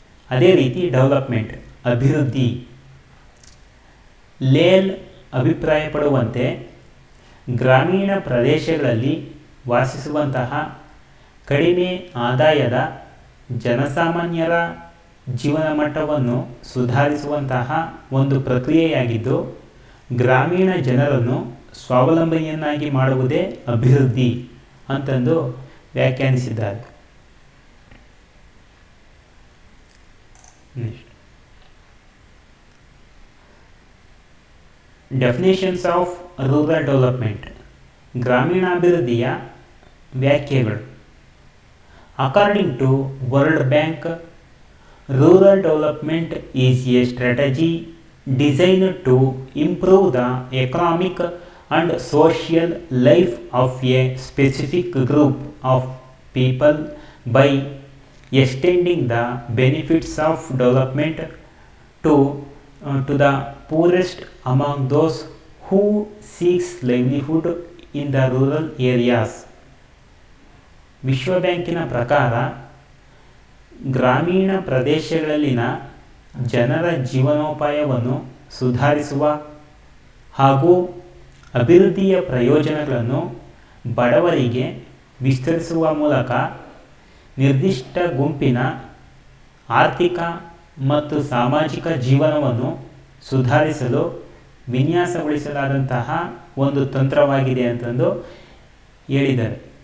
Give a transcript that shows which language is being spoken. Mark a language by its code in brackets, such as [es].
[kn] ಅದೇ ರೀತಿ ಡೆವಲಪ್ಮೆಂಟ್, ಅಭಿವೃದ್ಧಿ. ಲೇಲ್ ಅಭಿಪ್ರಾಯಪಡುವಂತೆ ಗ್ರಾಮೀಣ ಪ್ರದೇಶಗಳಲ್ಲಿ ವಾಸಿಸುವಂತಹ ಕಡಿಮೆ ಆದಾಯದ ಜನಸಾಮಾನ್ಯರ ಜೀವನ ಮಟ್ಟವನ್ನು ಸುಧಾರಿಸುವಂತಹ ಒಂದು ಪ್ರಕ್ರಿಯೆಯಾಗಿದ್ದು, ಗ್ರಾಮೀಣ ಜನರನ್ನು ಸ್ವಾವಲಂಬಿಯನ್ನಾಗಿ ಮಾಡುವುದೇ ಅಭಿವೃದ್ಧಿ ಅಂತಂದು ವ್ಯಾಖ್ಯಾನಿಸಿದ್ದಾರೆ. [en] definitions of rural development, [kn] ಗ್ರಾಮೀಣಾಭಿವೃದ್ಧಿಯ ವ್ಯಾಖ್ಯೆಗಳು. [en] According to world bank, rural development is a strategy designed to improve the economic and social life of a specific group of people by extending the benefits of development to the poorest among those who seeks livelihood in the rural areas. [kn] ವಿಶ್ವ ಬ್ಯಾಂಕಿನ ಪ್ರಕಾರ ಗ್ರಾಮೀಣ ಪ್ರದೇಶಗಳಲ್ಲಿನ ಜನರ ಜೀವನೋಪಾಯವನ್ನು ಸುಧಾರಿಸುವ ಹಾಗೂ ಅಭಿವೃದ್ಧಿಯ ಪ್ರಯೋಜನಗಳನ್ನು ಬಡವರಿಗೆ ವಿಸ್ತರಿಸುವ ಮೂಲಕ ನಿರ್ದಿಷ್ಟ ಗುಂಪಿನ ಆರ್ಥಿಕ ಮತ್ತು ಸಾಮಾಜಿಕ ಜೀವನವನ್ನು ಸುಧಾರಿಸಲು ವಿನ್ಯಾಸಗೊಳಿಸಲಾದಂತಹ ಒಂದು ತಂತ್ರವಾಗಿದೆ ಅಂತಂದು ಹೇಳಿದ್ದಾರೆ.